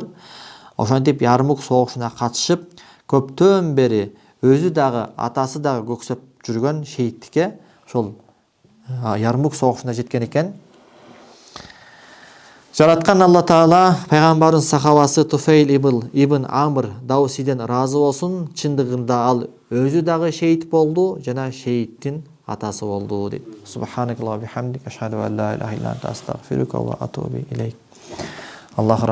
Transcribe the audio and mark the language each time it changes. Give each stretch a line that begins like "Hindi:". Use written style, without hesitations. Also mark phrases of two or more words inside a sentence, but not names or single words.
Kyrgyz: Ошентип Ярмук согушуна катышып, көптөн бери өзү дагы атасы дагы көксөп жүргөн шейиттикке ошол Ярмук согушуна жеткен экен. Жараткан Алла Таала пайгамбардын сахабасы Туфейл ибн Амр Даусиден ыраазы болсун. Чындыгында ал өзү дагы шейит болду жана шейиттин атасы болду дейт.
Arabic: سبحانك اللهم وبحمدك، أشهد أن لا إله إلا أنت، أستغفرك وأتوب إليك. Аллах